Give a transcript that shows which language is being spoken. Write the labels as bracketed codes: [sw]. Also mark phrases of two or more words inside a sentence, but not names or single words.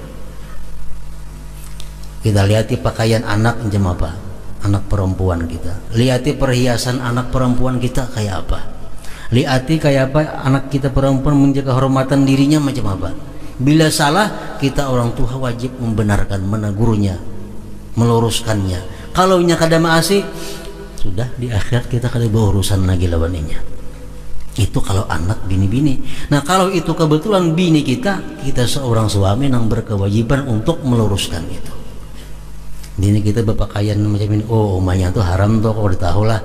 [id] Kita lihat pakaian anak macam apa, anak perempuan kita. Lihat perhiasan anak perempuan kita kayak apa. Lihat kayak apa anak kita perempuan menjaga kehormatan dirinya macam apa. Bila salah, kita orang tua wajib membenarkan, menegurnya, meluruskannya. [bjn] Kalau nya kada maasi, sudah di akhirat kita kada berurusan lagi lawannya. [id] Itu kalau anak bini-bini. Nah, kalau itu kebetulan bini kita seorang suami yang berkewajiban untuk meluruskan itu. Bini kita berpakaian macam ini, oh omanya tuh haram tuh, kau udah tahu lah.